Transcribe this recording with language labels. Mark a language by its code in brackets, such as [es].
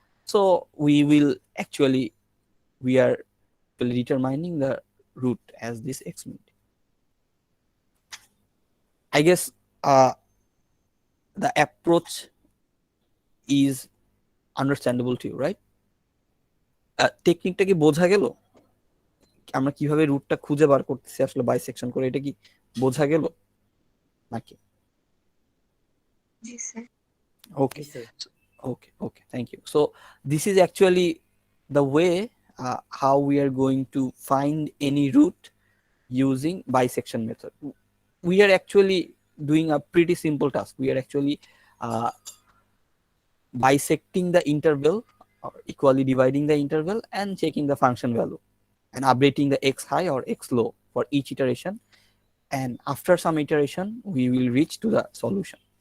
[en] So we will actually, we are determining the root as this x mid. I guess the approach is understandable to you, right? [bn] টেকনিকটা কি বোঝা গেল? আমরা কিভাবে রুটটা খুঁজে বার করতেছি আসলে বাইসেকশন করে, এটা কি বোঝা গেল নাকি? [en] Okay. Okay, thank you. So this is actually the way how we are going to find any root using bisection method. We are actually doing a pretty simple task. We are actually bisecting the interval or equally dividing the interval and checking the function value and updating the x high or x low for each iteration, and after some iteration we will reach to the solution.